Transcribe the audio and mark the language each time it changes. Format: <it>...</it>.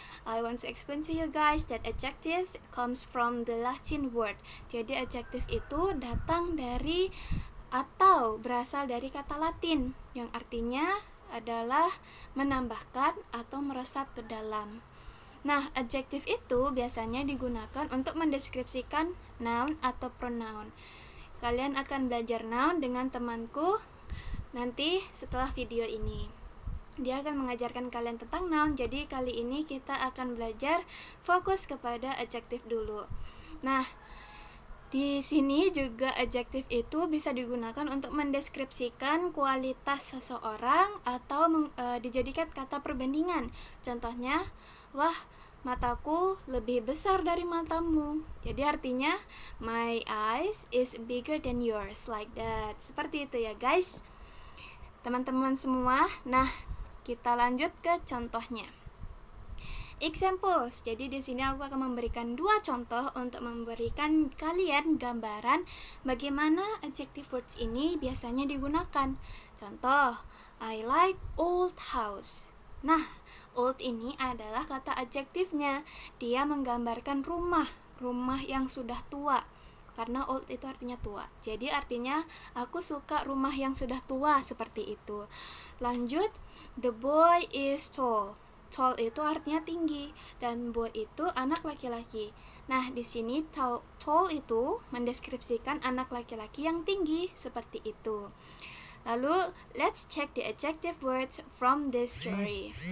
<en>I want to explain to you guys that adjective comes from the Latin word.</en> <id>Jadi adjective itu datang dari atau berasal dari kata Latin yang artinya adalah menambahkan atau meresap ke dalam. Nah, adjective itu biasanya digunakan untuk mendeskripsikan noun atau pronoun. Kalian akan belajar noun dengan temanku nanti setelah video ini. Dia akan mengajarkan kalian tentang noun. Jadi kali ini kita akan belajar fokus kepada adjective dulu. Nah, di sini juga adjective itu bisa digunakan untuk mendeskripsikan kualitas seseorang atau dijadikan kata perbandingan. Contohnya, wah, mataku lebih besar dari matamu. Jadi artinya</id> <en>my eyes is bigger than yours, like that.</en> <id>Seperti itu ya guys, teman-teman semua. Nah, kita lanjut ke contohnya.</id> <en>Examples.</en> <id>Jadi di sini aku akan memberikan 2 contoh untuk memberikan kalian gambaran bagaimana adjective words ini biasanya digunakan. Contoh,</id> <en>I like old house.</en> <id>Nah, old ini adalah kata adjektifnya. Dia menggambarkan rumah yang sudah tua. Karena old itu artinya tua. Jadi artinya aku suka rumah yang sudah tua, seperti itu. Lanjut,</id> <en>the boy is tall.</en> <id>Tall itu artinya tinggi, dan boy itu anak laki-laki. Nah, di sini tall itu mendeskripsikan anak laki-laki yang tinggi, seperti itu. Lalu,</id> <en>let's check the adjective words from this story.</en>